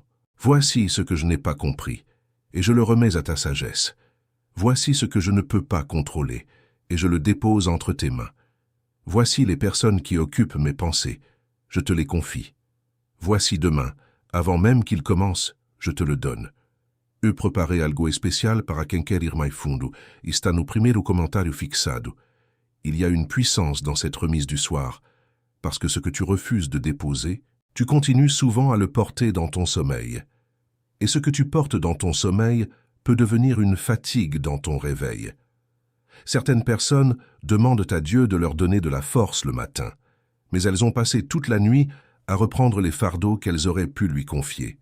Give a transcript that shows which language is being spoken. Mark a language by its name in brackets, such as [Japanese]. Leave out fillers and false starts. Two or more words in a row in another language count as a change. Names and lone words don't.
[French] Voici ce que je n'ai pas compris, et je le remets à ta sagesse. Voici ce que je ne peux pas contrôler, et je le dépose entre tes mains. Voici les personnes qui occupent mes pensées, je te les confie. Voici demain, avant même qu'il commence, je te le donne. [Portuguese] Eu preparei algo especial para quem quer ir mais fundo. Está no primeiro comentário fixado. [French] Il y a une puissance dans cette remise du soir, parce que ce que tu refuses de déposer, tu continues souvent à le porter dans ton sommeil. Et ce que tu portes dans ton sommeil peut devenir une fatigue dans ton réveil. Certaines personnes demandent à Dieu de leur donner de la force le matin, mais elles ont passé toute la nuit à reprendre les fardeaux qu'elles auraient pu lui confier.